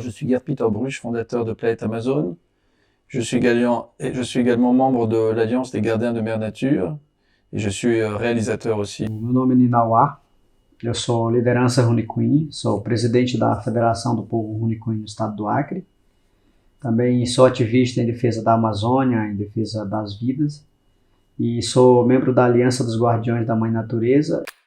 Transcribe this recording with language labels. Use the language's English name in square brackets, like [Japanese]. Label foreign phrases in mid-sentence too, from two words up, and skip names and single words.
[French] je suis Gerd Peter Bruch, fondateur de Planète Amazon. Je suis également membre de l'Alliance des Gardiens de Mère Nature e je suis réalisateur aussi. [Portuguese] Meu nome é Ninauá, eu sou liderança Runicuim, sou presidente da Federação do Povo Runicuim no estado do Acre. Também sou ativista em defesa da Amazônia, em defesa das vidas. E sou membro da Aliança dos Guardiões da Mãe Natureza.